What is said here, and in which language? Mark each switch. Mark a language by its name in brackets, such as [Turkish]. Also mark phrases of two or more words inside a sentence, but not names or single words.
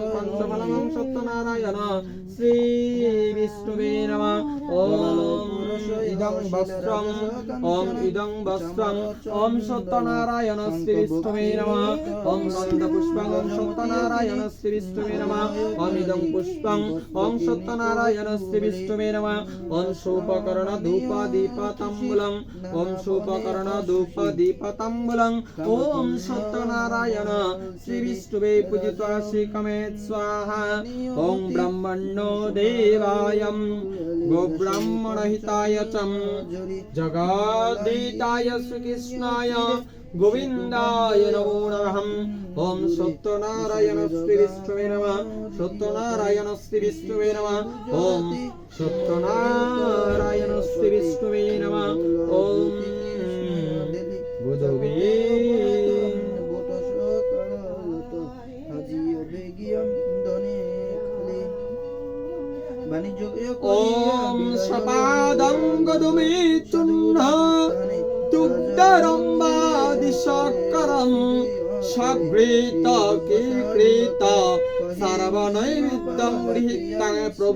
[Sanskrit] পঞ্চফলং ওম সত্যনারায়ণ শ্রী বিষ্ণুবে নমঃ। ওম ইদং বস্ত্রং ওম সত্যনারায়ণ শ্রী বিষ্ণুবে নমঃ। ওম গন্ধপুষ্পং ওম সত্যনারায়ণ শ্রী বিষ্ণুবে নমঃ। ওম ইদং পুষ্পং ওম সত্যনারায়ণ শ্রী বিষ্ণুবে নমঃ। ওম সোপকরণ ধূপ দীপতাম্বুলং ওম সত্যনারায়ণ শ্রী বিষ্ণুবে পূজিতা শ্রীকমে স্বাহা। ওম ব্রহ্মণ্যো দেবায়ম গোব্রাহ্মণ হিতায় চ জগদ্ধিতায় শ্রীকৃষ্ণায় গোবিন্দায় নমো নমঃ। ওম সত্যনারায়ণ শ্রী বিষ্ণুবে নমঃ। সত্যনারায়ণ শ্রী বিষ্ণুবে নমঃ। ওম সত্যনারায়ণ শ্রী বিষ্ণুবে নমঃ। ওম গুরুবে ওম সপাদং গদুমে চূর্ণ দুগ্ধরম্বাদি শর্করম সঘৃত কীকৃত সর্বনৈবেদ্যং গৃহীতাং প্রভু।